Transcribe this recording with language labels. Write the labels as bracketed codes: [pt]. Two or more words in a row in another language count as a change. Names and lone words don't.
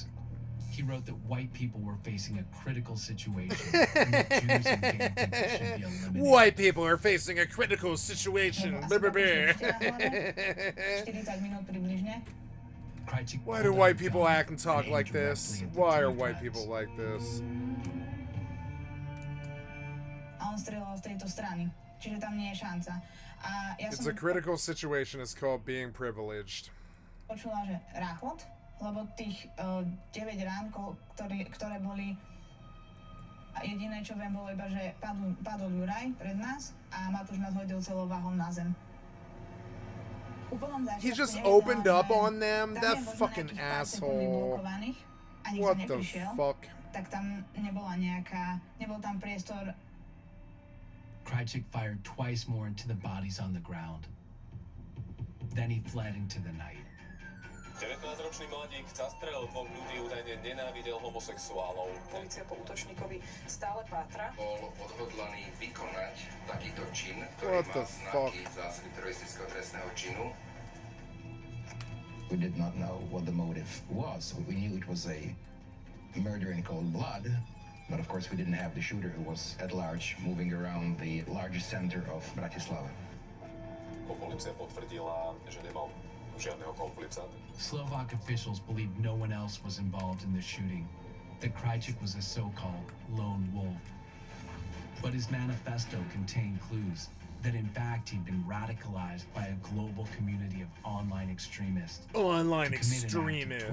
[en] He wrote that white people were facing a critical situation and that Jews and gay people should be eliminated. White people are facing a critical situation. Why do white people act and talk like this? Why are white people like this? [sk] A on strieľal z tejto strany. Čiže tam nie je šanca. A ja [en] It's a critical situation. It's called being privileged. [sk] Počula, že ráchot, lebo tých 9 rán, ktoré boli, a jediné, čo viem, bolo iba, že padol Juraj pred nás a Matúš nás hodil celou váhou na zem. [en] He just opened up on them? That fucking asshole. What the fuck? [sk] Tak tam nebol tam priestor. [en] Krajcik fired twice more into the bodies on the ground. Then he fled into the night. [sk] 19-ročný mladík zastrelil 2 ľudí, údajne nenávidel homosexuálov. Polícia po útočníkovi stále pátra. Bol odhodlaný vykonať takýto čin, ktorý má znaky zásady teroristického trestného činu. [en] We did not know what the motive was. We knew it was a murder in cold blood. But of course we didn't have the shooter who was at large moving around the largest center of Bratislava. [sk] Polícia potvrdila, že nemal žiadneho komplicanta. [en] Slovak officials believed no one else was involved in the shooting, that Krajcik was a so-called lone wolf. But his manifesto contained clues that in fact he'd been radicalized by a global community of online extremists. Online extremists.